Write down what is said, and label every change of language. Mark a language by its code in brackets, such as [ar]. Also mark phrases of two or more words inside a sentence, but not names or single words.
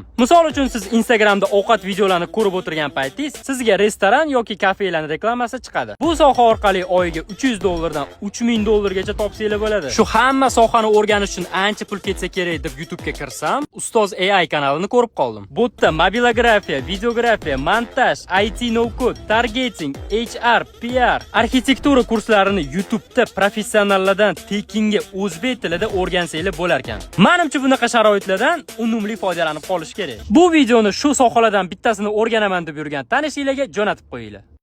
[uz] Misol uchun siz Instagramda ovqat videolarini ko'rib o'tirgan paytingiz sizga restoran yoki kafelarning reklamasi chiqadi. Bu soha orqali oyiga $300 dan $3,000 topsangiz bo'ladi. Shu hamma sohani o'rganish uchun ancha pul ketsa kerak deb YouTube ga kirsam, Ustoz AI kanalini ko'rib qoldim. Bu yerda mobilografiya, videografiya, montaj, [en] IT no code, targeting, [uz] HR, PR, arxitektura kurslarini YouTube da professionallardan tekinga o'zbek tilida o'rgansangiz bo'lar ekan. Menimcha bunaqa sharoitlardan unumli foydalanib qolish kerak. Bu videoni shu sohalardan bittasini o'rganaman deb yurgan tanishinglarga jo'natib qo'yinglar.